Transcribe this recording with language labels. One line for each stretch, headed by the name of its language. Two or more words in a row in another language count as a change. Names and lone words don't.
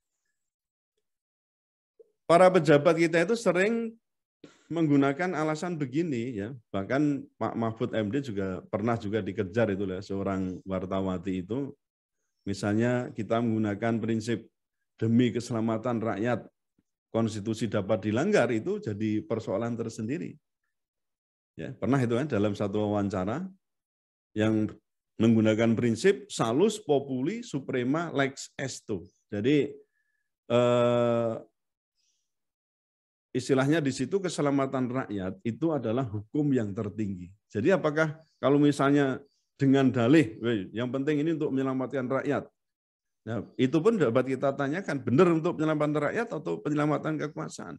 Indonesian: Para pejabat kita itu sering menggunakan alasan begini ya, bahkan Pak Mahfud MD juga pernah juga dikejar itu lah seorang wartawati itu, misalnya kita menggunakan prinsip demi keselamatan rakyat konstitusi dapat dilanggar itu jadi persoalan tersendiri. Ya, pernah itu kan dalam satu wawancara yang menggunakan prinsip
Latin: salus populi suprema lex esto.
Indonesian: Jadi istilahnya di situ keselamatan rakyat itu adalah hukum yang tertinggi. Jadi apakah kalau misalnya dengan dalih, yang penting ini untuk menyelamatkan rakyat, nah, itu pun dapat kita tanyakan, benar untuk penyelamatan rakyat atau penyelamatan kekuasaan?